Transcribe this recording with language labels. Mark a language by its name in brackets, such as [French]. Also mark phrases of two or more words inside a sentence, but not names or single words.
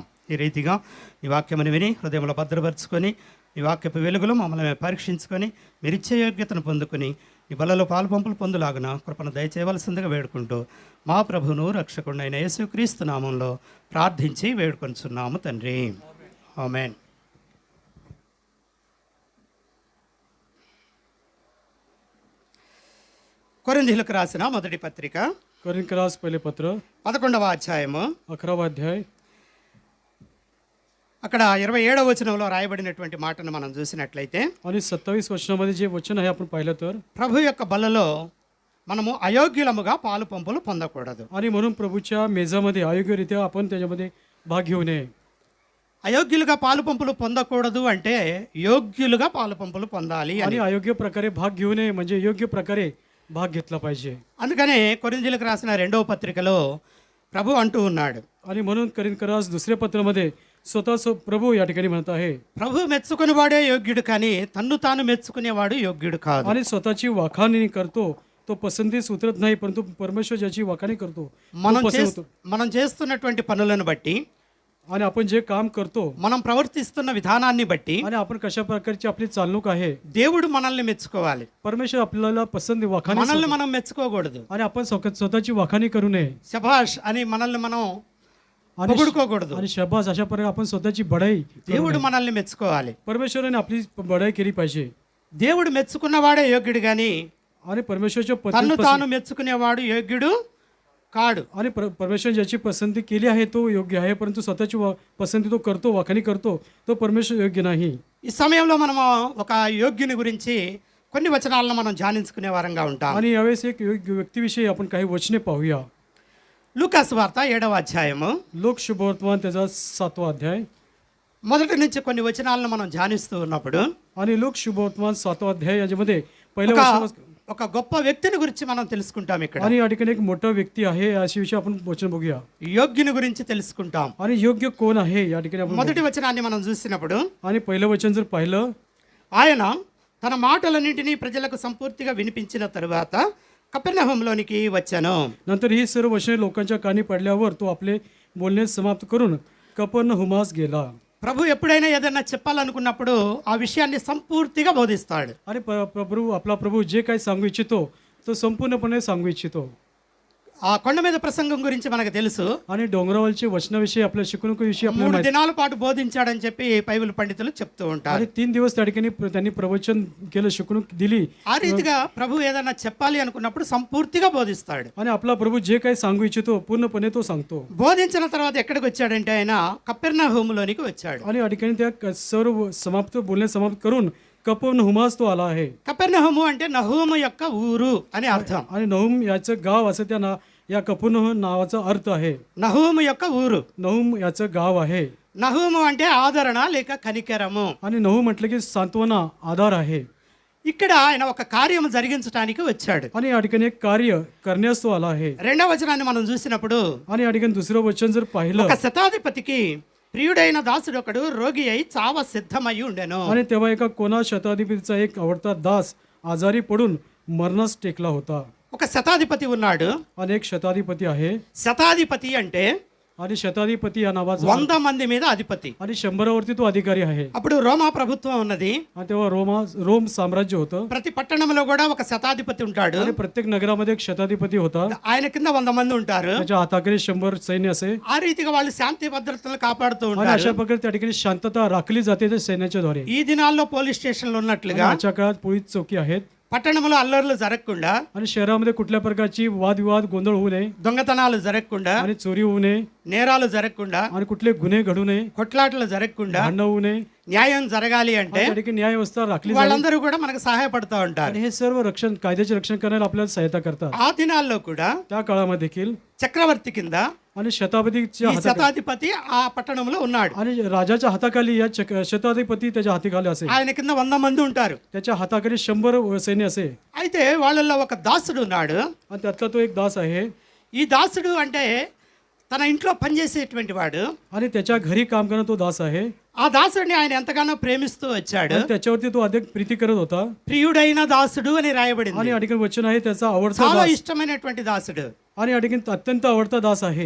[Telugu] ఈ రీతిగా నీ వాక్యమును విని హృదయంలో భద్రపరుచుకొని నీ వాక్యపు వెలుగులో మమ్మల్ని పరీక్షించుకొని మీరిచ్చే యోగ్యతను పొందుకొని ఈ బలలో పాలుపంపులు పొందులాగున కృపను దయచేయవలసిందిగా వేడుకుంటూ మా ప్రభువును రక్షకుడైన యేసుక్రీస్తు నామంలో ప్రార్థించి వేడుకొంచున్నాము తండ్రి. ఆమేన్. కొరింథీయులకు రాసిన మొదటి పత్రిక [Marathi] करिंथीकरास पहिले पत्र [Telugu] 11వ అధ్యాయము [Marathi] 11वा अध्याय [Telugu] అక్కడ 27వ వచనంలో రాయబడినటువంటి మాటను మనం చూసినట్లయితే [Marathi] आणि 27 वचनामध्ये जे वचन आहे आपण पाहिलं तर [Telugu] ప్రభు యొక్క బలలో మనము అయోగ్యులముగా పాలు పంపులు పొందకూడదు. [Marathi] आणि म्हणून प्रभूच्या मेजामध्ये अयोग्यरित्या आपण त्याच्यामध्ये भाग घेऊ नये. [Telugu] అయోగ్యులుగా పాలు పంపులు పొందకూడదు అంటే యోగ్యులుగా పాలు పంపులు పొందాలి అని. [Marathi] आणि अयोग्य प्रकारे भाग घेऊ नये म्हणजे योग्य प्रकारे भाग घेतला पाहिजे. [Telugu] అందుకనే కొరింథీయులకు రాసిన 2వ పత్రికలో ప్రభు అంటూ ఉన్నాడు, [Marathi] आणि म्हणून करिंथीकरास दुसऱ्या पत्रामध्ये स्वतः प्रभू या ठिकाणी म्हणत आहे, [Telugu] ప్రభు మెచ్చుకునేవాడే యోగ్యుడు కానీ తన్ను తాను మెచ్చుకునేవాడు యోగ్యుడు కాదు. [Marathi] आणि स्वतःची वाखाणी करतो तो पसंतीस उतरत नाही, परंतु परमेश्वर ज्याची वाखाणी करतो तो पसंत होतो. [Telugu] మనం చేస్తున్నటువంటి పనులను బట్టి, [Marathi] आणि आपण जे काम करतो [Telugu] మనం ప్రవర్తిస్తున్న విధానాన్ని బట్టి [Marathi] आणि आपण कशा प्रकारची आपली चालणूक आहे [Telugu] దేవుడు మనల్ని మెచ్చుకోవాలి. [Marathi] परमेश्वर आपल्याला पसंत वाखाणी [Telugu] మనల్ని మనం మెచ్చుకోకూడదు. [Marathi] आणि आपण स्वतःची वाखाणी करू नये [Telugu] శభాష్ అని మనల్ని మనం పొగుడుకోకూడదు. [Marathi] आणि शबास अशा प्रकारे आपण स्वतःची बढाई [Telugu] దేవుడు మనల్ని మెచ్చుకోవాలి. [Marathi] परमेश्वराने आपली बढाई केली पाहिजे. [Telugu] దేవుడు మెచ్చుకున్నవాడే యోగ్యుడు కానీ [Marathi] आणि परमेश्वरच्या [Telugu] తన్ను తాను మెచ్చుకునేవాడు యోగ్యుడు కాడు. [Marathi] आणि परमेश्वर ज्याची पसंती केली आहे तो योग्य आहे, परंतु स्वतःची पसंती तो करतो, वाखाणी करतो, तो परमेश्वर योग्य नाही. [Telugu] ఈ సమయంలో మనము ఒక యోగ్యుని గురించి కొన్ని వచనాలను మనం ధ్యానించుకునే వారంగా ఉంటాం. [Marathi] आणि यावेळेस एक योग्य व्यक्तीविषयी आपण काही वचने पाहूया. [Telugu] లూకాసు వార్త 7వ అధ్యాయము [Marathi] लोक शुभवर्तमान त्याचा 7वा अध्याय [Telugu] మొదటి నుంచి కొన్ని వచనాలను మనం ధ్యానిస్తూ ఉన్నప్పుడు [Marathi] आणि लोक शुभवर्तमान 7वा अध्याय याच्यामध्ये पहिल्या [Telugu] ఒక గొప్ప వ్యక్తిని గురించి మనం తెలుసుకుంటాం. ఇక్కడ [Marathi] आणि या ठिकाणी एक मोठा व्यक्ती आहे याविषयी आपण वचन बघूया. [Telugu] యోగ్యుని గురించి తెలుసుకుంటాం. [Marathi] आणि योग्य कोण आहे या ठिकाणी आपण [Telugu] మొదటి వచనాన్ని మనం చూసినప్పుడు [Marathi] आणि पहिलं वचन जर पाहिलं, [Telugu] ఆయన తన మాటలన్నింటినీ ప్రజలకు సంపూర్తిగా వినిపించిన తరువాత కపెర్నహూములోనికి వచ్చాను. [Marathi] नंतर ही सर्व वचने लोकांच्या कानी पडल्यावर तो आपले बोलणे समाप्त करून कफरनहूमास गेला. [Telugu] ప్రభు ఎప్పుడైనా ఏదైనా చెప్పాలనుకున్నప్పుడు ఆ విషయాన్ని సంపూర్తిగా బోధిస్తాడు. [Marathi] आणि प्रभू आपला प्रभू जे काही सांगू इच्छितो तो संपूर्णपणे सांगू इच्छितो. [Telugu] ఆ కొండ మీద ప్రసంగం గురించి మనకు తెలుసు. [Marathi] आणि डोंगरावरचे वचनाविषयी आपल्या शिकवणुकीविषयी आपल्याला 3 माहिती [Telugu] దినాల పాటు బోధించాడని చెప్పి బైబిల్ పండితులు చెప్తూ ఉంటారు. [Marathi] आणि 3 दिवस त्या ठिकाणी त्यांनी प्रवचन केलं, शिकवणूक दिली. [Telugu] ఆ రీతిగా ప్రభు ఏదైనా చెప్పాలి అనుకున్నప్పుడు సంపూర్తిగా బోధిస్తాడు. [Marathi] आणि आपला प्रभू जे काही सांगू इच्छितो पूर्णपणे तो सांगतो. [Telugu] బోధించిన తర్వాత ఎక్కడికి వచ్చాడంటే ఆయన కపెర్నహూములోనికి వచ్చాడు. [Marathi] आणि या ठिकाणी त्या सर्व बोलणे समाप्त करून कफरनहूमास तो आला आहे. [Telugu] కపెర్నహూము అంటే నహూము యొక్క ఊరు అని అర్థం. [Marathi] आणि नहूम याचं गाव असं या कफरनहूम नावाचा अर्थ आहे. [Telugu] నహూము యొక్క ఊరు. [Marathi] नहूम याचं गाव आहे. [Telugu] నహూము అంటే ఆదరణ లేక కనికరము. [Marathi] आणि नहूम म्हटलं की सांत्वना, आधार आहे. [Telugu] ఇక్కడ ఆయన ఒక కార్యం జరిగించడానికి వచ్చాడు. [Marathi] आणि या ठिकाणी एक कार्य करण्यास तो आला आहे. [Telugu] రెండవ వచనాన్ని మనం చూసినప్పుడు [Marathi] आणि या ठिकाणी दुसरं वचन जर पाहिलं [Telugu] ఒక శతాధిపతికి ప్రియుడైన దాసుడు ఒకడు రోగి అయి చావ సిద్ధమై ఉండెను. [Marathi] आणि तेव्हा एका कोणा शताधिपतीचा एक आवडता दास आजारी पडून मरणास टेकला होता. [Telugu] ఒక శతాధిపతి ఉన్నాడు. [Marathi] आणि एक शताधिपती आहे. [Telugu] శతాధిపతి అంటే [Marathi] आणि शताधिपती या नावाचा [Telugu] 100 మంది మీద అధిపతి. [Marathi] आणि 100वरती तो अधिकारी आहे. [Telugu] అప్పుడు రోమా ప్రభుత్వం ఉన్నది. [Marathi] आणि तेव्हा रोम साम्राज्य होतं. [Telugu] ప్రతి పట్టణంలో కూడా ఒక శతాధిపతి ఉంటాడు. [Marathi] आणि प्रत्येक नगरामध्ये एक शताधिपती होता. [Telugu] ఆయన కింద 100 మంది ఉంటారు. [Marathi] त्याच्या हाताखाली 100 सैन्य असे. [Telugu] ఆ రీతిగా వాళ్ళు శాంతి భద్రతలను కాపాడుతూ [Marathi] आणि [Telugu] ఉంటారు. [Marathi] अशा प्रकारे त्या ठिकाणी शांतता राखली जाते त्या सैन्याच्या द्वारे. [Telugu] ఈ దినాల్లో [English] police stations [Marathi] आणि [Telugu] ఉన్నట్లుగా [Marathi] आजच्या काळात पोलीस चौकी आहेत. [Telugu] పట్టణంలో అల్లర్లు జరగకుండా, [Marathi] आणि शहरामध्ये कुठल्या प्रकारची वादविवाद गोंधळ होऊ नये, [Telugu] దొంగతనాలు జరగకుండా, [Marathi] आणि चोरी होऊ नये, [Telugu] నేరాలు జరగకుండా, [Marathi] आणि कुठले गुन्हे घडू नये, [Telugu] కొట్లాటలు జరగకుండా [Marathi] भांडणं होऊ नये. [Telugu] న్యాయం జరగాలి అంటే [Marathi] त्या ठिकाणी न्याय व्यवस्था राखली जावी. [Telugu] వాళ్ళందరూ కూడా మనకు సహాయపడుతూ ఉంటారు. [Marathi] आणि हे सर्व कायद्याचे रक्षण करण्याला आपल्याला सहायता करतात. [Telugu] ఆ దినాల్లో కూడా [Marathi] त्या काळामध्ये देखील [Telugu] చక్రవర్తి కింద [Marathi] आणि शताधिपतीच्या [Telugu] ఈ శతాధిపతి ఆ పట్టణంలో ఉన్నాడు. [Marathi] आणि राजाच्या हाताखाली या शताधिपती त्याच्या हाताखाली असे. [Telugu] ఆయన కింద 100 మంది ఉంటారు. [Marathi] त्याच्या हाताखाली 100 सैन्य असे. [Telugu] అయితే వాళ్ళల్లో ఒక దాసుడు ఉన్నాడు. [Marathi] आणि त्यातला तो एक दास आहे. [Telugu] ఈ దాసుడు అంటే తన ఇంట్లో పనిచేసేటువంటి వాడు. [Marathi] आणि त्याच्या घरी काम करणारा तो दास आहे. [Telugu] ఆ దాసుడిని ఆయన ఎంతగానో ప్రేమిస్తూ వచ్చాడు. [Marathi] आणि त्याच्यावरती तो अधिक प्रीती करत होता. [Telugu] ప్రియుడైన దాసుడు అని రాయబడింది. [Marathi] आणि या ठिकाणी वचन आहे त्याचा आवडता [Telugu] చాలా [Marathi] दास. [Telugu] ఇష్టమైనటువంటి దాసుడు. [Marathi] आणि या ठिकाणी अत्यंत आवडता दास आहे.